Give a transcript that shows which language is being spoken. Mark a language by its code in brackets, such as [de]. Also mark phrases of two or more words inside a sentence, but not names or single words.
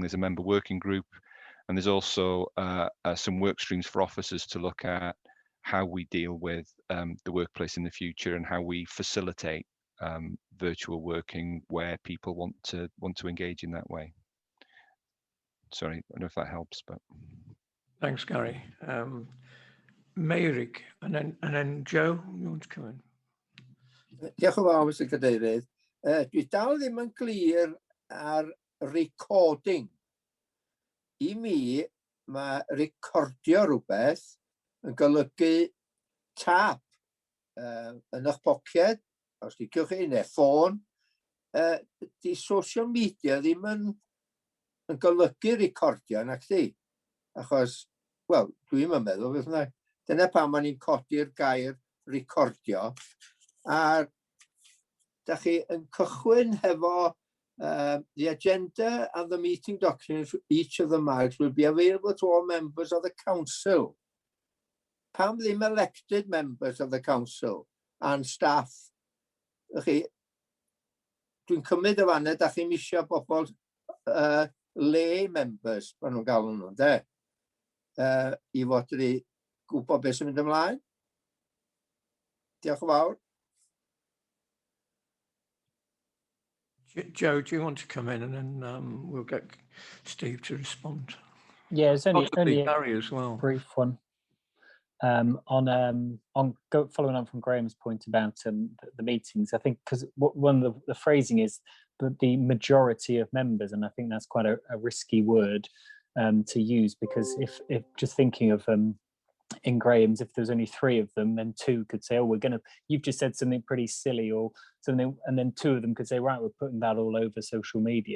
[en] There's a member working group, and there's also some work streams for officers to look at how we deal with the workplace in the future and how we facilitate virtual working where people want to engage in that way. Sorry, I don't know if that helps, but thanks, Gary. Meyrick, and then Joe, you want to come in? [cy] Diolch yn fawr, Mr Cadeirydd. Dwi dal ddim yn glir ar recording. I mi, mae recordio rhywbeth yn golygu tap yn eich poced, os liciwch chi, neu ffôn. Di [en] social media [cy] ddim yn golygu recordio nac di. Achos, wel, dwi'n meddwl, beth yna. Dyna pam ma'n ni'n codi'r gair recordio. A da chi yn cychwyn hefo [en] the agenda and the meeting documents for each of the MAGs will be available to all members of the council. [cy] Pam ddim [en] elected members of the council and staff? [cy] Dwi'n cymryd o fanna, da chi'n isio bobl [en] lay members, [cy] maen nhw'n galw nhw, de? I fod wedi gwybod beth sy'n mynd ymlaen. Diolch yn fawr. [en] Joe, do you want to come in, and then we'll get Steve to respond? Yeah, it's only Gary as well. Brief one. Following on from Graham's point about the meetings, I think because one of the phrasing is that the majority of members, and I think that's quite a risky word to use, because if just thinking of in Graham's, if there's only 3 of them, then 2 could say, oh, you've just said something pretty silly or something, and then 2 of them could say, right, we're putting that all over social media.